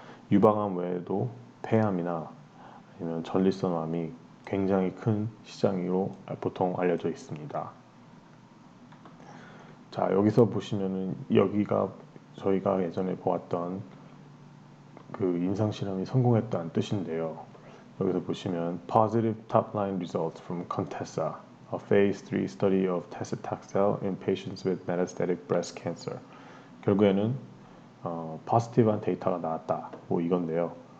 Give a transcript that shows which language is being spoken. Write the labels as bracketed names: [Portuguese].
[Korean] 유방암 외에도 폐암이나 아니면 전립선암이 굉장히 큰 시장으로 보통 알려져 있습니다. 자, 여기서 보시면은 여기가 저희가 예전에 보았던 그 임상 실험이 성공했다는 뜻인데요. 여기서 보시면 [English] positive top-line results from Contessa, a phase 3 study of Tacetaxel in patients with metastatic breast cancer. [Korean] 결국에는 포지티브한 데이터가 나왔다. 뭐 이건데요.